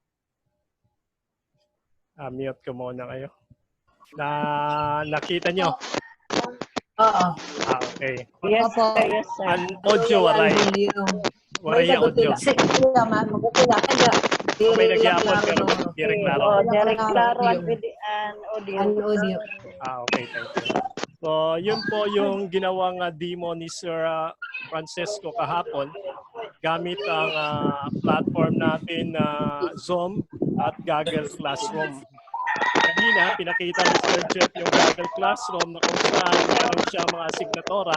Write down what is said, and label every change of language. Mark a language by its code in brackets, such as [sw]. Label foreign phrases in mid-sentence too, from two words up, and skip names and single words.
[tl] Mute ko muna kayo. Nakita nyo? Oo. [en] Okay. Yes, [tl] Opo. [en] sir. Yes, sir. [war] An audio, waray. Waray May audio. May nagyapon pero direct klaro. Oh, direct klaro ang audio. Audio. [en] Okay, thank you. So, [tl] yun po yung ginawang demo ni Sir Francesco kahapon gamit ang platform natin na Zoom at Google Classroom. Kanina, pinakita ni Sir Jeff yung Google Classroom na kung saan meron siyang mga asignatora.